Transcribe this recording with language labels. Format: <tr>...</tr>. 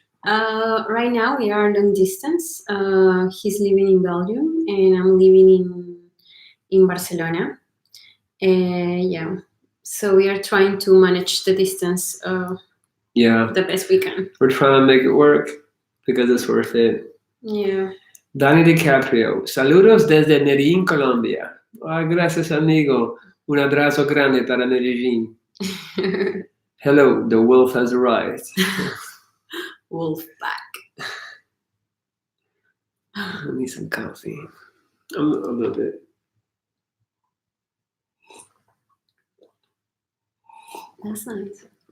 <en>Right now we are long distance. He's living in Belgium and I'm living in Barcelona. Yeah, so we are trying to manage the distance the best we can. We're trying to make it work because it's worth it. Yeah.</en> <es>Dani DiCaprio, saludos desde Medellín, Colombia. Ay, gracias, amigo. Un abrazo grande para Medellín.</es> <en>Hello, the wolf has arrived. Wolf back. I need some coffee. A little bit. That's nice.</en>